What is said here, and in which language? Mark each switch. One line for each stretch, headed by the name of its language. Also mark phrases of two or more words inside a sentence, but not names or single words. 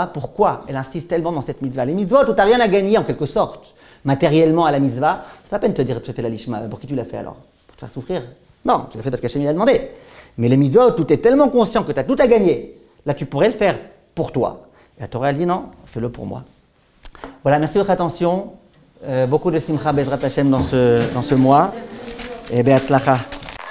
French: Pourquoi elle insiste tellement dans cette mitzvah? Les mitzvot, où tu n'as rien à gagner en quelque sorte, matériellement à la mitzvah, c'est pas la peine de te dire, tu fais la l'ishma. Pour qui tu l'as fait alors? Pour te faire souffrir? Non, tu l'as fait parce qu'Hachem l'a demandé. Mais les mitzvot, où tu es tellement conscient que tu as tout à gagner, là tu pourrais le faire pour toi. Et la Torah, elle dit non, fais-le pour moi. Voilà, merci de votre attention. Beaucoup de
Hebrew: שמחה בעזרת השם
French: dans ce mois. Et be'atzlacha.